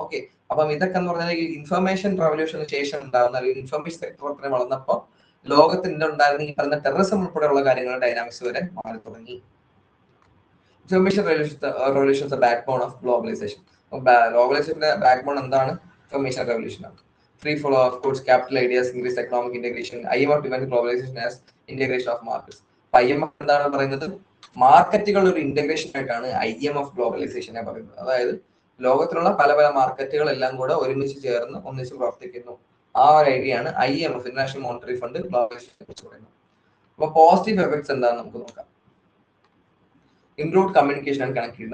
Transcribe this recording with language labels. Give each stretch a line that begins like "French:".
Malayalam: Okay, അപ്പം ഇതൊക്കെ എന്ന് പറഞ്ഞാൽ ഈ ഇൻഫർമേഷൻ റവല്യൂഷന് ശേഷം ഉണ്ടാകുന്ന, അല്ലെങ്കിൽ ഇൻഫർമേഷൻ സെക്ടർ അത്രയും വളർന്നപ്പോൾ ലോകത്തിന്റെ ഉണ്ടായിരുന്ന ഈ പറഞ്ഞ ടെററിസം ഉൾപ്പെടെയുള്ള കാര്യങ്ങളുടെ ഡൈനാമിക്സ് വരെ മാറി തുടങ്ങി.
English: Information revolution backbone of globalisation.
Malayalam: ഗ്ലോബലൈസേഷന്റെ back bone എന്താണ്? ഇൻഫർമേഷൻ റവല്യൂഷൻ ആണ്.
English: Free flow of goods, capital ideas, increased economic integration. IMF defines globalization as integration of markets.
Malayalam: IMF എന്താണ് പറയുന്നത്? മാർക്കറ്റുകളുടെ ഒരു ഇന്റഗ്രേഷൻ ആയിട്ടാണ് IMF ഗ്ലോബലൈസേഷനെ പറയുന്നത്. അതായത് ലോകത്തിലുള്ള പല പല മാർക്കറ്റുകൾ എല്ലാം കൂടെ ഒരുമിച്ച് ചേർന്ന് ഒന്നിച്ച് പ്രവർത്തിക്കുന്നു. ആ ഒരു ഐഡിയ ആണ് IMF, ഇന്റർനാഷണൽ മോണിറ്ററി ഫണ്ട്, ഗ്ലോബലൈസേഷനെ കുറിച്ച് പറയുന്നത്. അപ്പൊ പോസിറ്റീവ് എഫക്ട്സ് എന്താണെന്ന് നമുക്ക് നോക്കാം.
English: Improved communication and connectivity.